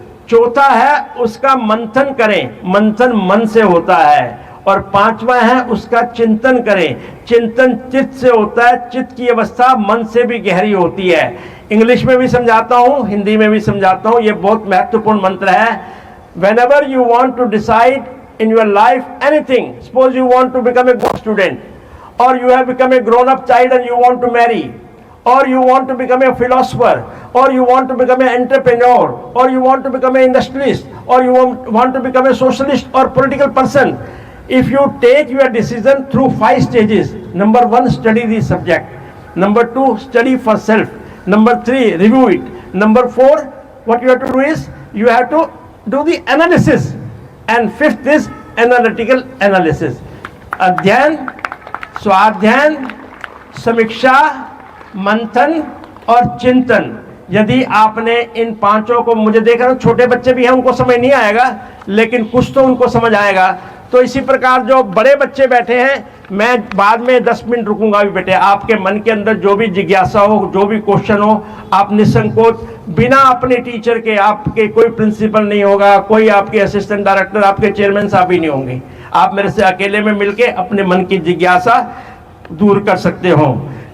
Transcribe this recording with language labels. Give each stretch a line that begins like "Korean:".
Hindi: चौथा है उसका मंथन करें, मंथन मन से होता है। और 5वां है उसका चिंतन करें, चिंतन चित्त से होता है, चित्त की अवस्था मन से भी गहरी होती है। इंग्लिश में भी समझाता हूँ, हिंदी में भी समझाता हूँ, ये बहुत महत्वपूर्ण मंत्र है।
English: whenever you want to decide in your life anything, suppose you want to become a good student, or you have become a grown-up child and you want to marry, or you want to become a philosopher, or you want to become an entrepreneur, or you want to become an industrialist, or you want to become a socialist or political person. If you take your decision through 5 stages, number 1, study the subject. Number 2, study for self. Number 3, review it. Number 4, what you have to do is, you have to do the analysis. And 5th is analytical analysis.
Hindi: अध्ययन, स्वाध्याय, समीक्षा, मंथन और चिंतन। यदि आपने इन 5 को, मुझे देख रहा हूं छोटे बच्चे भी हैं, उनको समझ नहीं आएगा, लेकिन कुछ तो उनको समझ आएगा। तो इसी प्रकार जो बड़े बच्चे बैठे हैं, मैं बाद में 10 मिनट रुकूंगा भी बेटे, आपके मन के अंदर जो भी जिज्ञासा हो, जो भी क्वेश्चन हो, आप निसंकोच, बिना अपने टीचर के, आपके कोई प्रिंसिपल नहीं होगा, कोई आपके असिस्टेंट डायरेक्टर, आपके चेयरमैन साहब ही नहीं होंगे, आप मेरे से अकेले में मिलके अपने मन की जिज्ञासा दूर कर सकते हो।